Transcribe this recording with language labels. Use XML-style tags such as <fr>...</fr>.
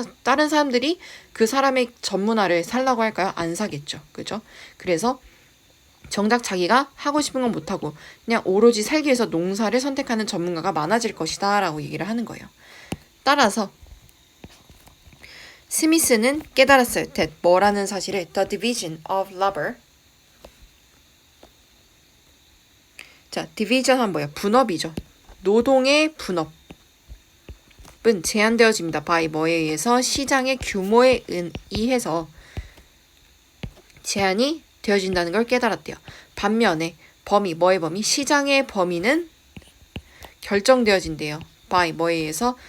<ko>다른 사람들이 그 사람의 전문화를 살라고 할까요? 안 사겠죠. 그죠? 그래서 정작 자기가 하고 싶은 건 못하고 그냥 오로지 살기 위해서 농사를 선택하는 전문가가 많아질 것이다 라고 얘기를 하는 거예요. 따라서 스미스는 깨달았어요.</ko> <en>that</en> <ko>뭐라는 사실을</ko> <en>the division of labor.</en> <ko>자, division 한 뭐예요? 분업이죠. 노동의 분업은 제한되어집니다. by 뭐에 의해서? 시장의 규모에 의해서 제한이 되어진다는 걸 깨달았대요. 반면에 뭐의 범위? 시장의 범위는 결정되어진대요. by 뭐에 의해서?</ko>